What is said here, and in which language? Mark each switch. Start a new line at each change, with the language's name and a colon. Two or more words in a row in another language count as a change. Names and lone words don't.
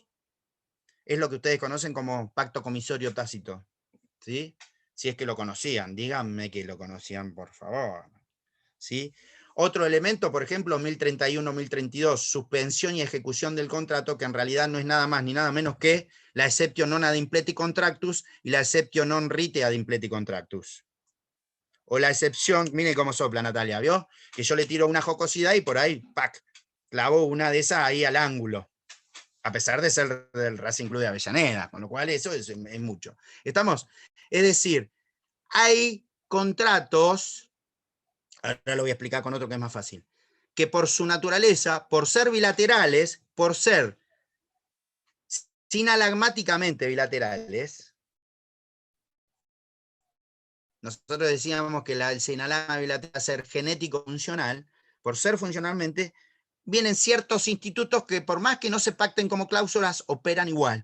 Spanish: Es lo que ustedes conocen como pacto comisorio tácito, ¿sí? Si es que lo conocían, díganme que lo conocían, por favor, ¿sí? Otro elemento, por ejemplo, 1031, 1032, suspensión y ejecución del contrato, que en realidad no es nada más ni nada menos que la
Latin: exceptio non ad impleti contractus
Spanish: y la
Latin: exceptio non rite ad impleti contractus.
Spanish: O la excepción, miren cómo sopla Natalia, ¿vio? Que yo le tiro una jocosidad y por ahí, ¡pac!, clavo una de esas ahí al ángulo. A pesar de ser del Racing Club de Avellaneda, con lo cual eso es mucho. ¿Estamos? Es decir, hay contratos, ahora lo voy a explicar con otro que es más fácil, que por su naturaleza, por ser bilaterales, por ser sinalagmáticamente bilaterales, nosotros decíamos que el sinalagma bilateral va a ser genético funcional, por ser funcionalmente, vienen ciertos institutos que por más que no se pacten como cláusulas, operan igual.